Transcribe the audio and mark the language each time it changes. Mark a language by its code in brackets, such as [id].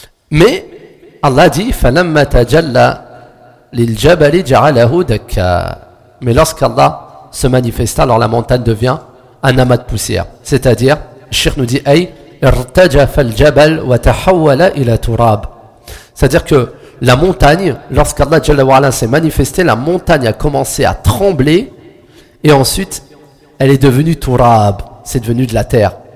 [fr] Mais Allah dit [ar] فَلَمَّ تَجَلَّ لِلْجَبَلِ جَعَلَهُ دَكَّا. [fr] Mais lorsqu'Allah se manifesta, alors la montagne devient un amas de poussière. C'est-à-dire, le Cheikh nous dit [ar] أي ارْتَجَفَ الْجَبَلُ وَتَحَوَّلَ إِلَى تُرَابٍ. [fr] C'est-à-dire que la montagne, lorsqu'Allah [ar] جل وعلا [fr] s'est manifesté, la montagne a commencé à trembler et ensuite elle est devenue tourab, c'est devenu de la terre.